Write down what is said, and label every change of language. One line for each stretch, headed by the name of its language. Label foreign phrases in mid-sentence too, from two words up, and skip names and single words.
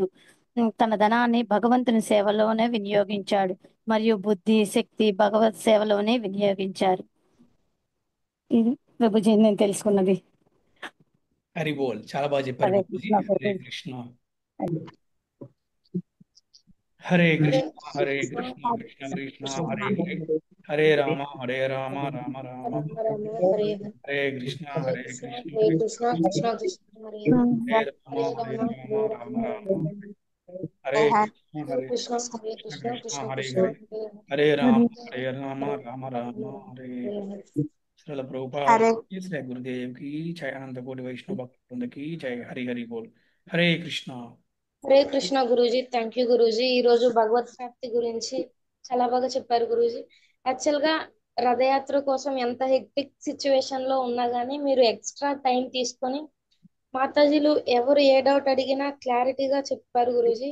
Telugu: తన ధనాన్ని భగవంతుని సేవలోనే వినియోగించాడు మరియు బుద్ధి శక్తి భగవత్ సేవలోనే వినియోగించారు. ఇది ప్రభుజీ నేను తెలుసుకున్నది.
Hindi: हरि बोल,
Telugu: చాలా బాగా చెప్పారు బాబుజీ.
Sanskrit: హరే కృష్ణ, హరే కృష్ణ, హరే కృష్ణ, కృష్ణ కృష్ణ హరే హరే, హరే రామ హరే రామ, రామ రామ హరే కృష్ణ, హరే కృష్ణ, కృష్ణ కృష్ణ కృష్ణ హరే హరే రామ హరే రామ, రామ రామ హరే కృష్ణ, హరే కృష్ణ హరే కృష్ణ కృష్ణ కృష్ణ హరే కృష్ణ హరే, హరే రామ హరే రామ, రామ రామ హరే.
Hindi: श्रील प्रभुपाद की जय, గురుదేవ్ की जय, अनंत कोटि वैष्णव भक्त वृंद की जय. हरि हरि बोल,
Sanskrit: హరే కృష్ణ.
Telugu: హరే కృష్ణ గురూజీ,
English: thank you
Telugu: గురూజీ. ఈ రోజు భగవత్ ప్రాప్తి గురించి చాలా బాగా చెప్పారు గురూజీ. యాక్చువల్ గా రథయాత్ర కోసం ఎంత
English: hectic situation
Telugu: లో ఉన్నా గానీ మీరు
English: extra time
Telugu: తీసుకొని మాతాజీలు ఎవరు ఏ డౌట్ అడిగినా క్లారిటీగా చెప్పారు గురూజీ.